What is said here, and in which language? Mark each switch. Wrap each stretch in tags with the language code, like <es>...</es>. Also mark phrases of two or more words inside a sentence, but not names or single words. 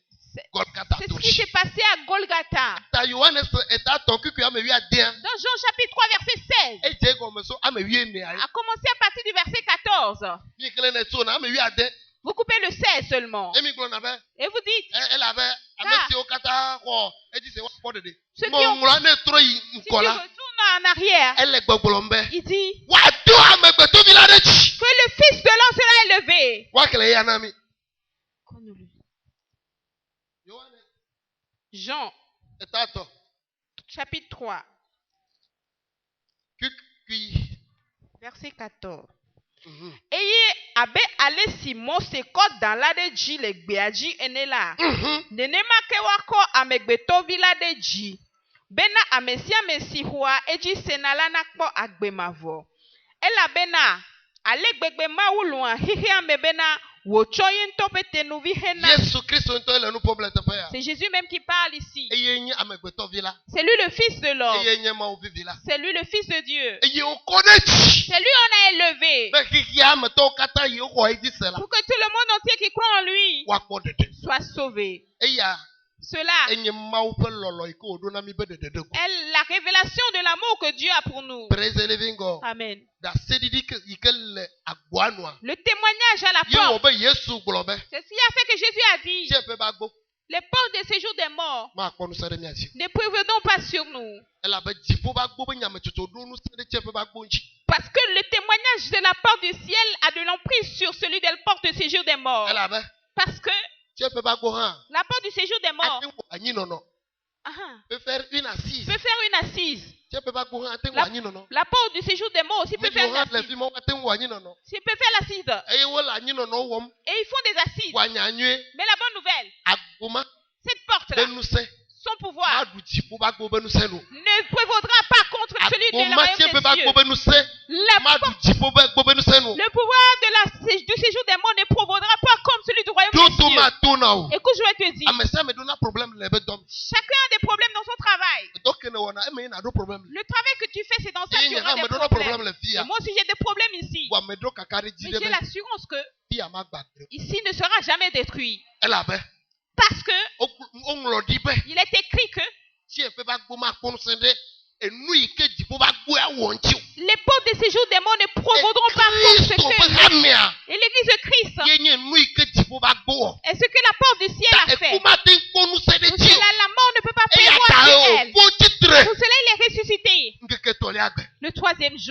<fr>C'est Golgata c'est</fr> <ee>to</ee> <fr>ce qui</fr> <ee>dzi.</ee> <fr>s'est passé à Golgotha.</fr> <ee>Ta Yohanes eta tɔ kikui ame wi adea.</ee> <fr>Dans Jean chapitre 3 verset 16.</fr> <ee>Edze gɔme so ame wi enea.</ee> <fr>A commencé à partir du verset 14.</fr> <ee>Mi kele ne tso na ame wi ade.</ee> <fr>Vous coupez le 16 seulement.</fr> <ee>Emi gblɔ na be</ee> <fr>Et vous dites,</fr> <ee>ele abe ame Ah. siwo katã xɔ edzi se woakpɔ ɖeɖe.</ee> <fr>Ceux qui ont-</fr> <ee>Ŋɔŋlɔa ne trɔ yi</ee> <fr>si tu</fr> <ee>ŋkɔ la.</ee> <fr>retournes en arrière,</fr> <ee>Ele gbɔgblɔm be</ee> <fr>il dit</fr> <ee>woado amegbetovi la ɖe dzi.</ee> <fr>que le Fils de l'homme sera élevé.</fr> <ee>Woakele ya na mi. Yohanes</ee> <fr>Jean</fr> <ee>eta tɔ</ee> <fr>chapitre 3</fr> <ee>kikui.</ee> <fr>verset 14. Mhm.</fr> <ee>Eye abe ale si Mose kɔ dan la ɖe dzi le gbea dzi ene la, Mhm. nenema ke woakɔ amegbetɔvi la ɖe dzi, bena ame sia ame si xɔa edzi sena la nakpɔ agbe mavɔ. Elabena ale gbegbe Mawu lɔ̃a xexea me bena wòtsɔ ye ŋutɔ ƒe tenuvi hena. Yesu Kristo ŋutɔ le nu ƒom le teƒe ya.</ee> <fr>C'est Jésus même qui parle ici.</fr> <ee>Eye nye amegbetɔvi la.</ee> <fr>C'est lui le Fils de l'homme.</fr> <ee>Eye nye Mawu vivi la.</ee> <fr>C'est lui le Fils de Dieu.</fr> <ee>Eye wokɔ ɖe dzi.</ee> <fr>C'est lui on a élevé.</fr> <ee>Be xexea ametɔwo katã yiwo xɔ edzi se la.</ee> <fr>Pour que tout le monde entier qui croit en lui</fr> <ee>Woakpɔ ɖeɖe.</ee> <fr>soit sauvé.</fr> <ee>Eya</ee> <fr>Cela</fr> <ee>enye Mawu ƒe lɔlɔ yi ke wòɖo na mi be ɖeɖeɖe ko.</ee> <fr>est la révélation de l'amour que Dieu a pour nous.</fr> <en>Praise the living God. Amen.</en> <ee>Ɖaseɖiɖi yi ke le agboa nua.</ee> <fr>Le témoignage à la</fr> <ee>Ye wɔ</ee> <fr>porte.</fr> <ee>be Yesu gblɔ be.</ee> <fr>C'est ce qui a fait que Jésus a dit,</fr> <ee>Tsiẽƒe ƒe agbo.</ee> <fr>les portes de séjour des morts</fr> <ee>Makpɔ nusẽ ɖe mia dzi.</ee> <fr>ne prévaudront pas sur nous.</fr> <ee>Elabe dziƒo ƒe agbo be nyametsotso ɖo nusẽ ɖe tsiẽƒe ƒe agbo ŋuti.</ee> <fr>Parce que le témoignage de la porte du ciel a de l'emprise sur celui de la porte de séjour des morts.</fr> <ee>Elabe</ee> <fr>Parce que</fr> <ee>tsiẽƒe ƒe agbo hã.</ee> <fr>la porte du séjour des morts</fr> <ee>Ate ŋu wɔ anyinɔnɔ.</ee> <fr>Peut faire une assise. peut faire une assise.</fr> <ee>Tsiẽƒe ƒe agbo hã ate ŋu wɔ</ee> <fr>La,</fr> <ee>anyinɔnɔ.</ee> <fr>la porte du séjour des morts aussi peut</fr> <ee>Mi</ee> <fr>faire</fr> <ee>yiwo</ee> <fr>une</fr> <ee>hã le</ee> <fr>assise.</fr> <ee>fi ma ate ŋu wɔ anyinɔnɔ.</ee> <fr>S'ils peuvent faire l'assise.</fr> <ee>Eye wole anyinɔnɔ wɔm.</ee> <fr>Et ils font des assises.</fr> <ee>Woanya nyuie.</ee> <fr>Mais la bonne nouvelle,</fr> <ee>Agboma</ee> <fr>cette</fr> <ee>be</ee> <fr>porte-là,</fr> <ee>nusẽ.</ee> <fr>son pouvoir,</fr> <ee>Maɖu dziƒo ƒe agbo be nusẽ no.</ee> <fr>ne prévaudra pas contre celui de la</fr> <ee>Agboma</ee> <fr>royaume</fr> <ee>tsiẽƒe ƒe</ee> <fr>des</fr> <ee>agbo</ee> <fr>cieux.</fr> <ee>be nusẽ.</ee> <fr>La</fr> <ee>Maɖu</ee> <fr>porte-</fr> <ee>dziƒo ƒe agbo be nusẽ no.</ee> <fr>Le pouvoir du séjour des morts ne prévaudra pas comme celui du royaume des</fr> <ee>Toto</ee> <fr>cieux.</fr> <ee>mato na o.</ee> <fr>Écoute, je vais te dire,</fr> <ee>Ame sia ame ɖona problem le ebe dɔm.</ee> <fr>chacun a des problèmes dans son travail.</fr> <ee>Dɔ ke ne wɔna eme yina ɖo problem le.</ee> <fr>Le travail que tu fais, c'est dans ça</fr> <ee>Eye</ee> <fr>que tu</fr> <ee>nye hã</ee> <fr>auras</fr> <ee>me</ee> <fr>des</fr> <ee>ɖona problem</ee> <fr>problèmes.</fr> <ee>le fi</ee> <fr>Et</fr> <ee>ya.</ee> <fr>moi aussi, j'ai des problèmes ici.</fr> <ee>Bo ame ɖo kaka ɖe dzi</ee> <fr>Mais</fr> <ee>ɖe</ee> <fr>j'ai</fr> <ee>be</ee> <fr>l'assurance que</fr> <ee>fi ya magba gbe.</ee> <fr>ici ne sera jamais détruit.</fr> <ee>Elabe</ee> <fr>Parce que</fr> <ee>woŋlɔ ɖi be</ee> <fr>il est écrit que</fr> <ee>tsiẽƒe ƒe agbo makpɔ nusẽ ɖe enu yi ke dziƒo ƒe agboa wɔ ŋuti o.</ee> <fr>les portes des séjours des morts ne prévaudront pas contre ce</fr> <ee>Kristo ƒe</ee> <fr>que</fr> <ee>hamea</ee> <fr>et l'église de Christ</fr> <ee>ye nye nu yi ke dziƒo ƒe agbo wɔ.</ee> <fr>est ce que la porte du ciel a fait.</fr> <ee>Eku mate ŋu kpɔ nusẽ ɖe</ee> <fr>Pour</fr> <ee>dzi o.</ee> <fr>cela, la mort ne peut pas</fr> <ee>Eya</ee> <fr>prévoir</fr> <ee>ta</ee> <fr>sur</fr> <ee>o</ee> <fr>elle.</fr> <ee>fo tsitre.</ee> <fr>Pour cela, il est ressuscité.</fr> <ee>Ŋkeke tɔlia gbe.</ee> <fr>Le troisième</fr>